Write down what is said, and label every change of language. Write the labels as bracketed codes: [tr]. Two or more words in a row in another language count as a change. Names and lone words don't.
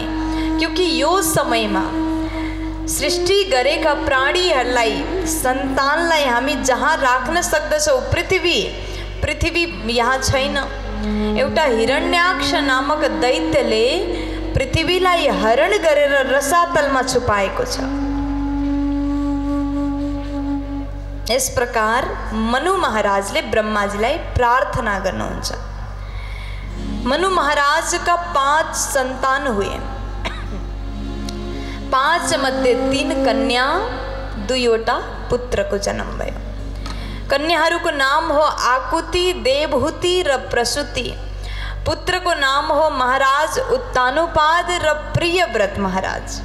[ne] क्योंकि यो समयमा सृष्टि गरेका प्राणीहरूलाई, सन्तानलाई हामी जहाँ राख्न सक्दछौँ, पृथ्वी यहाँ छैन। एउटा हिरण्याक्ष नामक दैत्यले पृथ्वीलाई हरण गरेर रसातलमा छुपाएको छ। [hi] इस प्रकार [ne] मनु महाराजले ब्रह्माजीलाई प्रार्थना गर्नुहुन्छ। [hi] मनु महाराज का 5 संतान हुए। [ne] 5 मध्ये 3 कन्या, 2वटा पुत्रको जन्म भयो। कन्याहरूको नाम हो आकुति, देवहूति र प्रसूति। पुत्रको नाम हो महाराज उत्तानुपाद र प्रियव्रत महाराज।